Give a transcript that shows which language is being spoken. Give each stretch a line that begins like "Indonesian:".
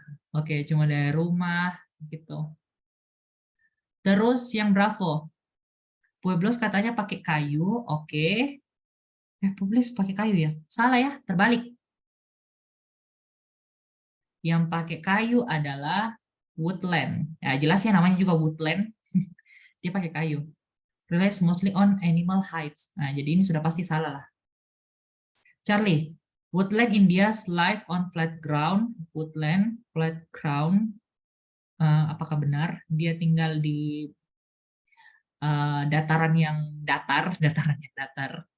Indonesian: Oke, cuma dari rumah gitu. Terus yang Bravo, Pueblos katanya pakai kayu, oke. Pueblos pakai kayu ya? Salah ya, terbalik. Yang pakai kayu adalah woodland. Ya jelas ya namanya juga woodland. Dia pakai kayu.
English: Relies mostly on animal hides.
Indonesian: Nah, jadi ini sudah pasti salah lah.
English: Charlie, woodland India's live on flat ground. Woodland, flat ground.
Indonesian: Apakah benar dia tinggal di dataran yang datar, dataran yang datar?